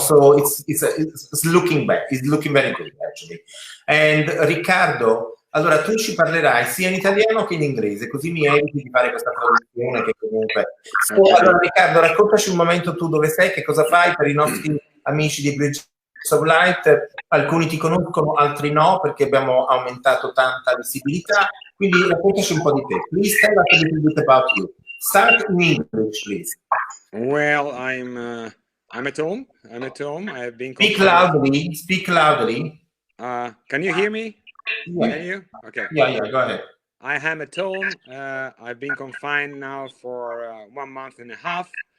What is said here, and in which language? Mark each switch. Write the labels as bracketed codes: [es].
[en] So it's looking bad. It's looking very good actually. [it] And Riccardo, allora tu ci parlerai sia in italiano che in inglese, così mi eviti di fare questa traduzione che comunque... Allora Riccardo, raccontaci un momento tu dove sei, che cosa fai per i nostri amici di Bridges of Light. Alcuni ti conoscono, altri no, perché abbiamo aumentato tanta visibilità, quindi raccontaci un po' di te. [en] Please tell us a little bit about you. Start in English, please. Well, I'm at home. I have been Speak loudly. Speak loudly. Can you hear me? Yeah. Can you? Okay. Yeah, go ahead. I am at home. I've been confined now for 1 month and a half.